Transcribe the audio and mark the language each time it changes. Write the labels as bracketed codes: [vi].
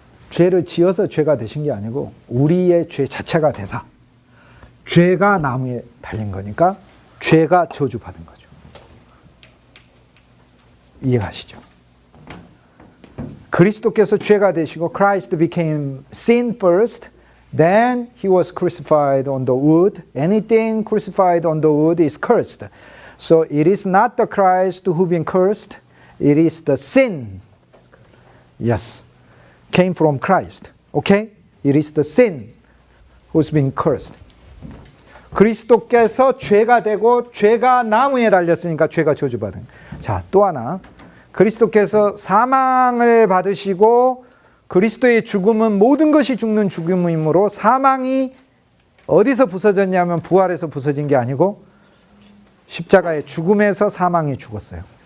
[ko] 죄를 지어서 죄가 되신 게 아니고 우리의 죄 자체가 되사, 죄가 나무에 달린 거니까 죄가 저주받은 거죠. 이해가시죠? 그리스도께서 죄가 되시고 [en] Christ became sin first, then he was crucified on the wood. Anything crucified on the wood is cursed. So it is not the Christ who been cursed, it is the sin. Yes, came from Christ. Okay? It is the sin who's been cursed. [ko] 그리스도께서 죄가 되고 죄가 나무에 달렸으니까 죄가 저주받은. 자, 또 하나. 그리스도께서 사망을 받으시고 그리스도의 죽음은 모든 것이 죽는 죽음이므로 사망이 어디서 부서졌냐면 부활에서 부서진 게 아니고 십자가의 죽음에서 사망이 죽었어요.